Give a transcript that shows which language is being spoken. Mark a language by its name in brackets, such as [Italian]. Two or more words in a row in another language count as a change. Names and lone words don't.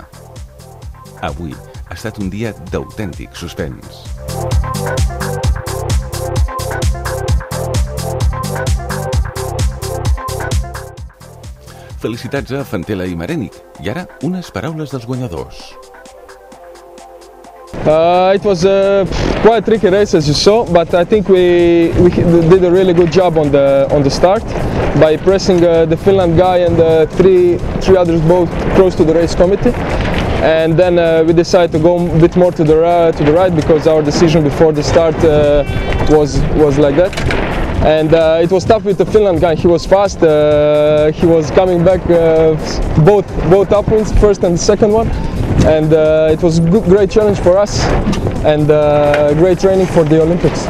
[Catalan] Avui ha estat un dia d'autèntic suspens. Felicitats a Fantela i Marenic. I ara, unes paraules dels guanyadors. [English] It was a quite tricky race, as you saw, but I think we did a really good job on the start by pressing the Finland guy and three others both close to the race committee. And then we decided to go a bit more to the right because our decision before the start was like that. And it was tough with the Finland guy. He was fast. He was coming back both upwinds, first and the second one. And it was a great challenge for us and great training for the Olympics.